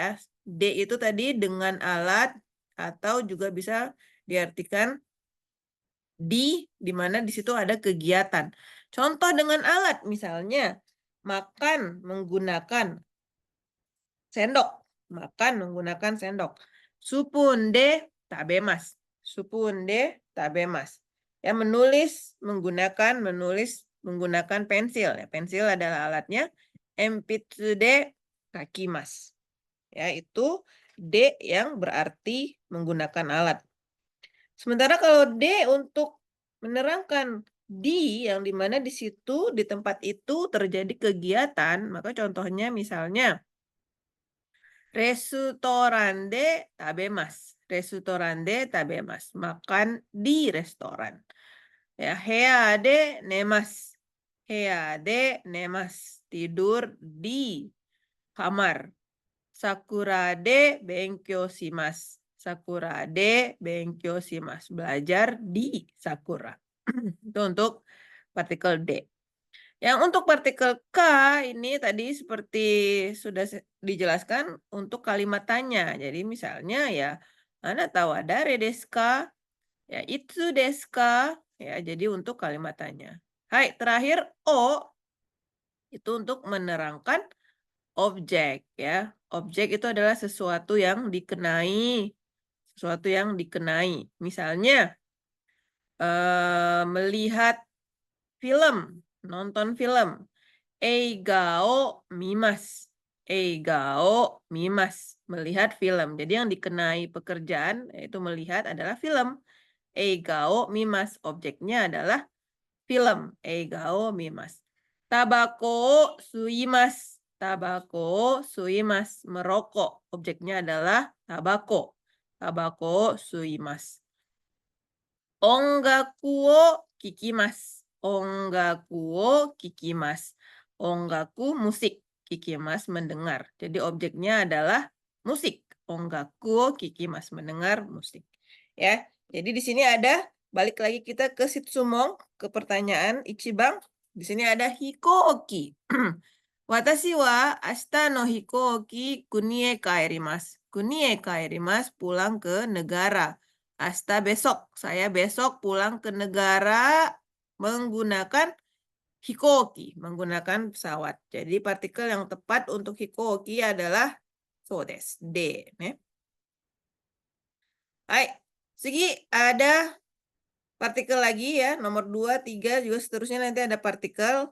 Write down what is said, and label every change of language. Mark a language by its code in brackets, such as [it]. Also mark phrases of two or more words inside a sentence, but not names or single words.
[id] D itu tadi dengan alat atau juga bisa diartikan di mana di situ ada kegiatan. Contoh dengan alat misalnya makan menggunakan sendok. Makan menggunakan sendok. [ja] スプーンで食べます。スプーンで食べます. [id] Ya, menulis menggunakan pensil. Ya, pensil adalah alatnya. [ja] 鉛筆で書きます. [id] Ya, itu D yang berarti menggunakan alat. Sementara kalau D untuk menerangkan di yang dimana di situ di tempat itu terjadi kegiatan, maka contohnya misalnya [ja] レストランで食べます. レストランで食べます. [id] Makan di restoran. [ja] Ya, 部屋で寝ます。部屋で寝ます. [id] Tidur di kamar. [ja] さくらで勉強します. さくらで勉強します. [id] Belajar di sakura. Itu untuk partikel D. Yang untuk partikel K ini tadi seperti sudah dijelaskan untuk kalimat tanya. Jadi misalnya ya, Anda tahu ada [ja] ですか? [id] Ya, [ja] いつですか? [id] Ya, jadi untuk kalimat tanya. Hai, terakhir O itu untuk menerangkan objek ya. Objek itu adalah sesuatu yang dikenai. Sesuatu yang dikenai. Misalnya melihat film, nonton film. [ja] 映画を見ます。映画を見ます. [id] Melihat film. Jadi yang dikenai pekerjaan yaitu melihat adalah film. [ja] 映画を見ます. [id] Objeknya adalah film. [ja] 映画を見ます。たばこ吸います. たばこ吸います. [id] Merokok. Objeknya adalah tabako. [ja] たばこ吸います。音楽を聴きます. 音楽を聴きます. [id] Ongaku musik. Kikimasu mendengar. Jadi objeknya adalah musik. [ja] 音楽を聴きます [id] mendengar musik. Ya. Jadi di sini ada, balik lagi kita ke Shitsumon, ke pertanyaan Ichiban. Di sini ada hikouki. [ja] 私は明日の飛行機国へ帰ります. 国へ帰ります, [id] pulang ke negara. Asta besok. Saya besok pulang ke negara menggunakan hikoki, menggunakan pesawat. Jadi partikel yang tepat untuk hikoki adalah [ja] そうです, [id] D. Hai, segi ada partikel lagi ya, nomor 2, 3, juga seterusnya nanti ada partikel.